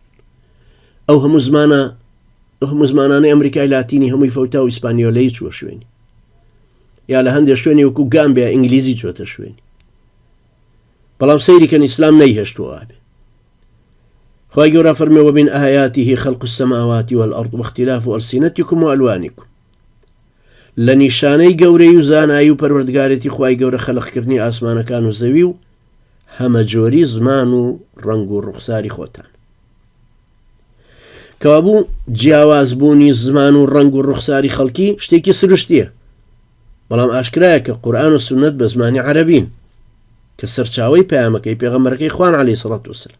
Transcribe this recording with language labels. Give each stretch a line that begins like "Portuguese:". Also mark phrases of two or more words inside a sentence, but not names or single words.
Central Kurdish: ئەو هەموو زمانانەی ئەمریکای لاتینی هەمووی فەوتا و ئیسپانیۆلەی چووە شوێنی، یا لە هەندێک شوێنی وەکو گامبیا ئینگلیزی چۆتە شوێنی. بەڵام سەیریکەن ئیسلام نەیهێشتووە ئابێ. خوای گەورە فەرمێ
Arabic: ومن آیاته خلق السماوات والأرض واختلاف ألسنتكم وألوانكم.
Central Kurdish: لە نیشانەی گەورەی و زانایی و پەروەردگارەتی خوای گەورە خەلقکردنی ئاسمانەکان و زەوی و هەمەجۆری زمان و ڕەنگ و ڕوخساری خۆتان. کەوابوو جیاوازبوونی زمان و ڕەنگ و ڕوخساری خەڵکی شتێکی سروشتیە، بەڵام ئاشکرایە کە قورئان و سونەت بە زمانی عەرەبین کە سەرچاوەی پەیامەکەی پێغەمبەرەکەی خوان
Arabic: عەلەیهی سەڵات وسەلام.